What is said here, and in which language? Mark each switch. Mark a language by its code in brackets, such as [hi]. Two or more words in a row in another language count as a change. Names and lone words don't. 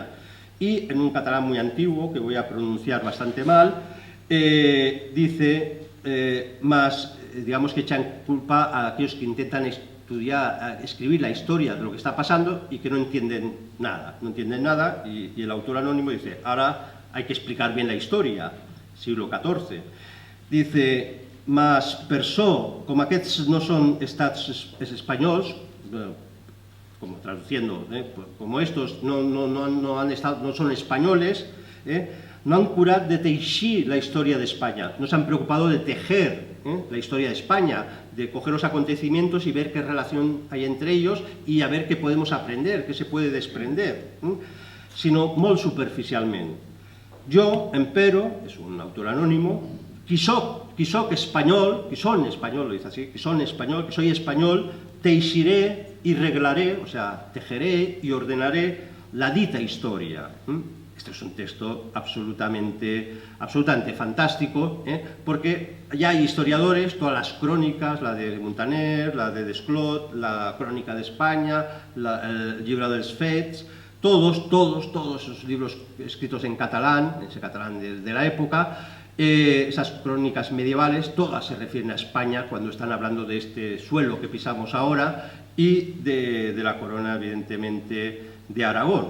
[es] Y en un catalán muy antiguo, que voy a pronunciar bastante mal, dice, digamos que echan culpa a aquellos que intentan escribir la historia de lo que está pasando y que no entienden nada, y el autor anónimo dice, ahora hay que explicar bien la historia, siglo XIV. [ca] Dice, mas per so, com aquests no són estats espanyols, [es] como traduciendo, como estos no son españoles, [ca] no han curat de teixir la historia de España, [es] no se han preocupado de tejer la historia de España, de coger los acontecimientos y ver qué relación hay entre ellos y a ver qué podemos aprender, qué se puede desprender, [ca] sino molt superficialment. Jo, empero, [es] és un autor anónimo, [ca] qui soc espanyol, qui son español, [es] lo dice así, [ca] qui son español, [es] que soy español, [ca] teixiré y reglaré, [es] o sea, tejeré y ordenaré [ca] la dita historia. [es] Este es un texto absolutamente fantástico, porque ya hay historiadores, todas las crónicas, la de Montaner, la de Desclot, la Crónica de España, el libro dels Fets, todos esos libros escritos en catalán, ese catalán de la época, esas crónicas medievales, todas se refieren a España cuando están hablando de este suelo que pisamos ahora y de la corona, evidentemente, de Aragón.